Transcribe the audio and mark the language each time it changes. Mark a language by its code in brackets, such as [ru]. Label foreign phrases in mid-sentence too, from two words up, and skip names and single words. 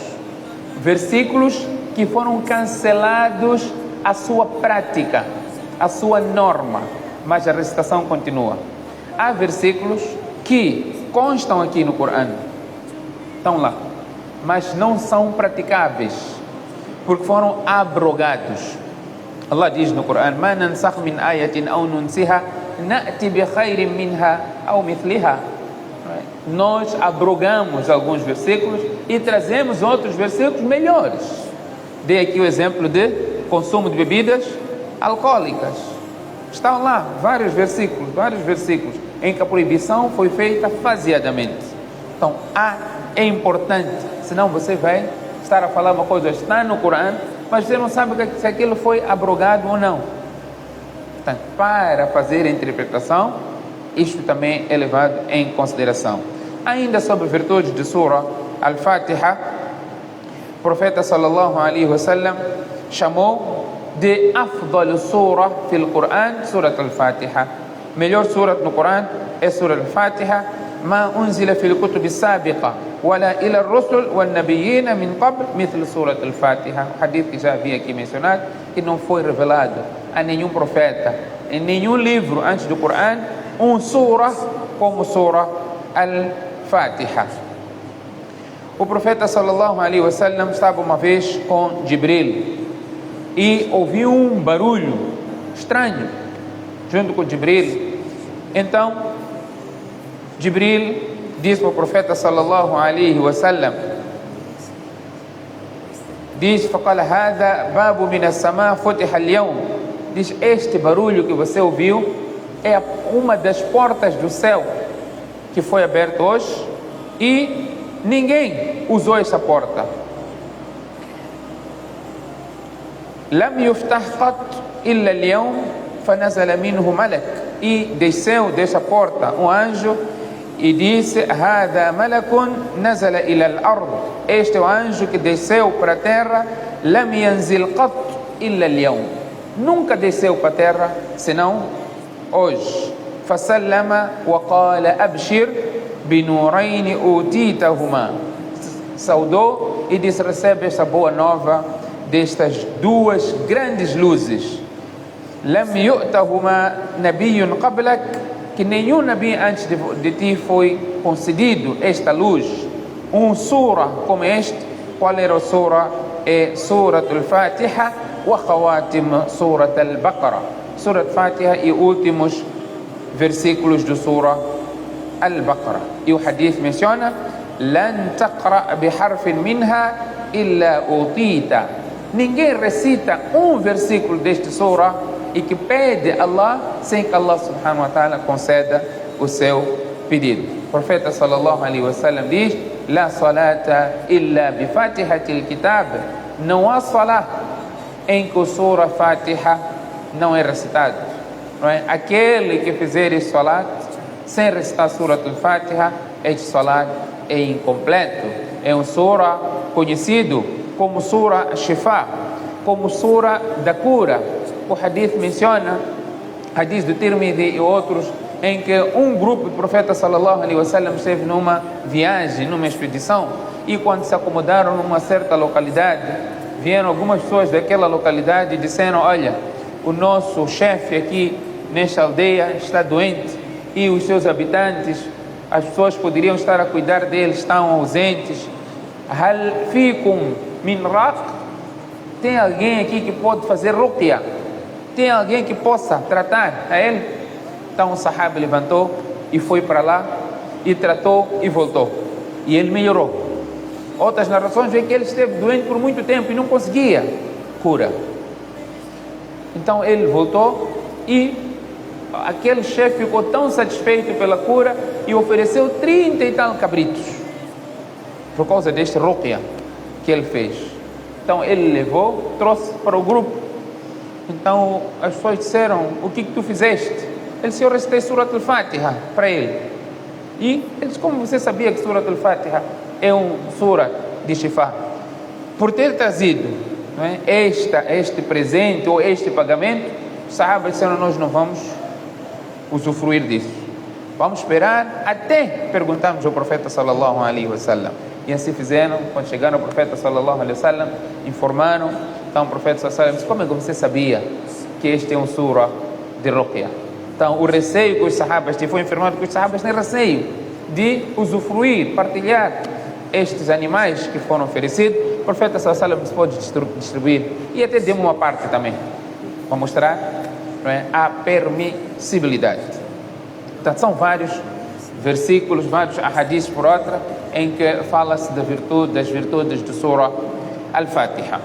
[pt] Versículos que foram cancelados a sua prática, a sua norma, mas a recitação continua. Há versículos que constam aqui no Corão, estão lá, mas não são praticáveis, porque foram abrogados. Allah diz no Corão: [ar] "ما ننسخ من آية أو ننسها نأت بخير منها أو مثلها." [pt] Nós abrogamos alguns versículos e trazemos outros versículos melhores. Dei aqui o exemplo de consumo de bebidas alcoólicas. Estão lá vários versículos em que a proibição foi feita faseadamente. Então, é importante, senão você vai estar a falar uma coisa, está no Corão, mas você não sabe se aquilo foi abrogado ou não. Portanto, para fazer a interpretação, isto também é levado em consideração. Ainda sobre virtudes de Surah Al-Fatiha, o profeta [ar] صلى الله عليه وسلم [pt] chamou de [ar] أفضل سورة في القرآن, Surah Al-Fatiha. [pt] Melhor surah no Quran é Surah Al-Fatiha. [ar] ما أنزل في الكتب السابقة ولا إلى الرسل والنبيين من قبل مثل سورة الفاتحة. [pt] Hadith que já havia aqui mencionado, que não foi revelado a nenhum profeta em nenhum livro antes do Quran surah como Surah Al-Fatiha. O profeta [ar] صلى الله عليه وسلم [pt] estava uma vez com Jibril e ouviu um barulho estranho junto com Jibril. Então Jibril disse para o profeta [ar] صلى الله عليه وسلم, diz: "فقال هذا باب من السماء فتح اليوم." [pt] Diz: este barulho que você ouviu é uma das portas do céu que foi aberta hoje e ninguém usou essa porta. [ar] لم يفتح قط إلا اليوم فنزل منه ملك. [pt] E desceu dessa porta um anjo e disse: [ar] "هذا ملك نزل إلى الأرض." [pt] Este é o anjo que desceu para a terra. [ar] لم ينزل قط إلا اليوم. [pt] Nunca desceu para a terra senão hoje. [ar] فسلم وقال أبشر بنورين أوتيتهما. [pt] Saudou e disse: recebe esta boa nova destas duas grandes luzes. [ar] لم يؤتهما نبي قبلك, [pt] que nenhum nabi antes de ti foi concedido esta luz. Surah como este. Qual era a surah? É Surah Al-Fatiha [ar] وخواتيم [pt] Surah Al-Baqarah. Surah Al-Fatiha e últimos versículos do Surah Al-Baqarah. E o hadith menciona: [ar] لن تقرأ بحرف منها إلا أوتيته. [pt] Ninguém recita um versículo deste surah e que pede a Allah sem que Allah [ar] سبحانه وتعالى [pt] conceda o seu pedido. O profeta [ar] صلى الله عليه وسلم diz: لا صلاة إلا بفاتحة الكتاب. [pt] Não há salat em que o surah Fatiha não é recitado. Não é? Aquele que fizer esse salat sem recitar surah al-Fatiha, este salat é incompleto. É um surah conhecido como surah Shifa, como surah da cura. O hadith menciona, hadith do Tirmidhi e outros, em que um grupo do profeta [ar] صلى الله عليه وسلم [pt] esteve numa viagem, numa expedição, e quando se acomodaram numa certa localidade, vieram algumas pessoas daquela localidade e disseram: olha, o nosso chefe aqui nesta aldeia está doente e os seus habitantes, as pessoas poderiam estar a cuidar dele, estão ausentes. [ar] هل فيكم من راق? [pt] Tem alguém aqui que pode fazer ruqya? Tem alguém que possa tratar a ele? Então o sahaba levantou e foi para lá e tratou e voltou. E ele melhorou. Outras narrações veem que ele esteve doente por muito tempo e não conseguia cura. Então ele voltou e aquele chefe ficou tão satisfeito pela cura e ofereceu 30 e tal cabritos por causa deste ruqya que ele fez. Então ele levou, trouxe para o grupo. Então as pessoas disseram: o que tu fizeste? Ele disse: eu recitei Surat al-Fatiha para ele. E ele disse: como você sabia que Surat al-Fatiha é um sura de Shifá? Por ter trazido, não é, este presente ou este pagamento, os sahabas disseram: nós não vamos usufruir disso, vamos esperar até perguntarmos ao profeta [ar] صلى الله عليه وسلم. [pt] E assim fizeram. Quando chegaram ao profeta [ar] صلى الله عليه وسلم, [pt] informaram. Então o profeta [ar] صلى الله عليه وسلم [pt] disse: como é que você sabia que este é um sura de ruqya? Então o receio que os sahabas tinham, foi informado que os sahabas têm receio de usufruir, partilhar estes animais que foram oferecidos. O profeta [ar] صلى الله عليه وسلم [pt] pode distribuir e até deu uma parte também, para mostrar, não é, a permissibilidade. Portanto, são vários versículos, vários ahadis por outra, em que fala-se das virtudes de Surah Al-Fatiha.